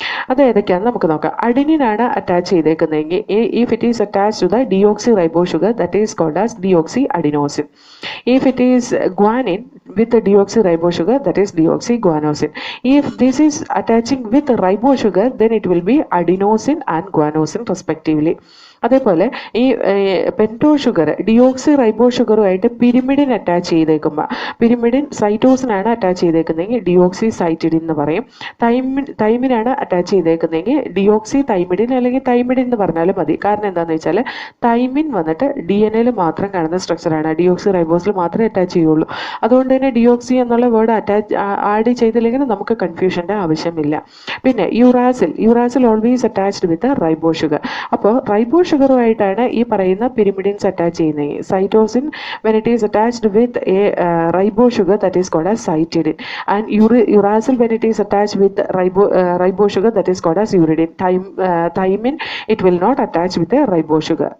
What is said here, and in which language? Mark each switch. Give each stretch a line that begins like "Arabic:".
Malayalam: അത് ഏതൊക്കെയാണെന്ന് നമുക്ക് നോക്കാം. അഡിനിൻ ആണ് attach ചെയ്തേക്കുന്നതെങ്കിൽ
English: If it is attach to the deoxy ribo sugar that is called as deoxy adenosine. If it is guanine with deoxy ribo sugar that is deoxy guanosin. If this is attaching with ribo sugar then it will be adenosine and guanosin respectively.
Malayalam: അതേപോലെ ഈ പെൻറ്റോ sugar deoxy റൈബോ ഷുഗറുമായിട്ട് pyrimidine attach ചെയ്തേക്കുമ്പോൾ, pyrimidine സൈറ്റോസിനാണ് attach ചെയ്തേക്കുന്നതെങ്കിൽ deoxy സൈറ്റിഡിൻ എന്ന് പറയും. തൈമിനാണ് attach ചെയ്തേക്കുന്നതെങ്കിൽ deoxy thymidine അല്ലെങ്കിൽ thymidine എന്ന് പറഞ്ഞാലും മതി. കാരണം എന്താണെന്ന് വെച്ചാൽ തൈമിൻ വന്നിട്ട് DNA മാത്രം കാണുന്ന സ്ട്രക്ചറാണ്, ഡിയോക്സി റൈബോസിൽ മാത്രമേ അറ്റാച്ച് ചെയ്യുള്ളൂ. അതുകൊണ്ട് തന്നെ ഡിയോക്സി എന്നുള്ള വേർഡ് ആഡ് ചെയ്തില്ലെങ്കിൽ നമുക്ക് കൺഫ്യൂഷൻ്റെ ആവശ്യമില്ല.
English: പിന്നെ uracil always attached with ribo sugar.
Malayalam: അപ്പോൾ റൈബോ ഷുഗറുമായിട്ടാണ് ഈ പറയുന്ന പിരിമിഡിൻസ് അറ്റാച്ച് ചെയ്യുന്നത്.
English: Cytosine when it is attached with a ribo sugar that is called as cytidine, and uracil when it is attached with ribo sugar that is called as uridine. Thymine it will not attach with a ribo sugar.